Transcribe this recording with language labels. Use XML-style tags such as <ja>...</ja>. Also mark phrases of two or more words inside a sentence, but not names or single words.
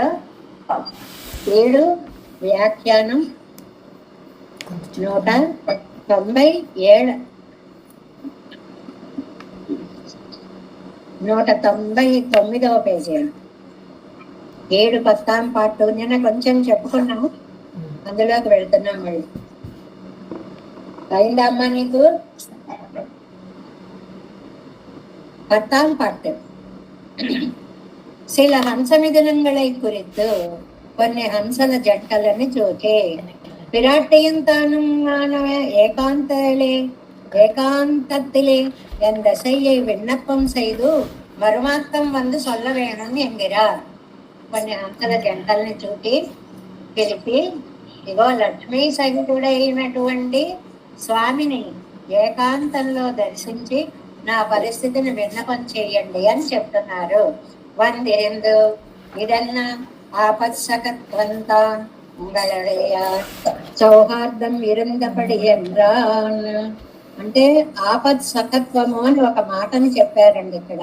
<te>7 వ్యాఖ్యానం 197 199వ పేజీ 7</te> <ta>பத்தாம் பாட்டு</ta> <te>నిన్న కొంచెం చెప్పుకున్నాము, అందులోకి వెళ్తున్నాం. మళ్ళీ అయిందమ్మా నీకు?</te> <ta>பத்தாம் பாட்டு. சில ஹம்சமிதனங்களை குறித்து</ta> <te>కొన్ని హంసల జంటలని చూచి</te> <ta>பிராட்டியும் தானும் ஏகாந்தத்திலே என் தசையை விண்ணப்பம் செய்து மறுமாத்தம் வந்து சொல்ல வேணும் என்கிறார்.</ta> <te>కొన్ని హంసల జంటల్ని చూచి పిలిపి ఇగో లక్ష్మీ సహితుడైనటువంటి స్వామిని ఏకాంతంలో దర్శించి నా పరిస్థితిని విన్నపం చేయండి అని చెప్తున్నారు.</te> <ta>வந்திருந்து இதன்ன ஆபத்ஸகத்வந்தான் உங்களுடைய ஸௌஹார்தம் விருந்தபடி என்றான்</ta> <te>అంటే ఆపత్సకత్వము అని ఒక మాటని చెప్పారండి ఇక్కడ.</te>